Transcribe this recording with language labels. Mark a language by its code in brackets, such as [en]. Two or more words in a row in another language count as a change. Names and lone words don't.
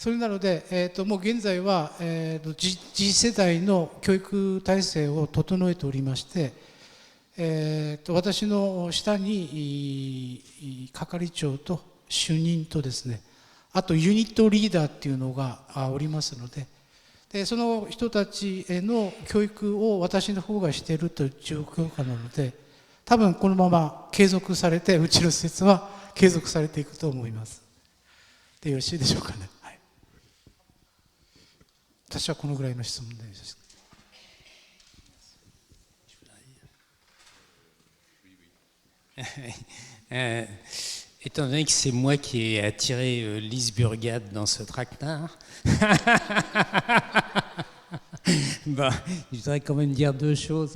[ja] それなので、もう現在は、次世代の教育体制を整えておりまして、私の下に係長と主任とですね、あとユニットリーダーっていうのがおりますので、その人たちへの教育を私の方がしているという状況下なので、多分このまま継続されて、うちの施設は継続されていくと思います。でよろしいでしょうかね。はい、私はこのぐらいの質問です。 [fr] Étant donné que c'est moi qui ai attiré Lise Burgade dans ce tractard, bon, je voudrais quand même dire deux choses.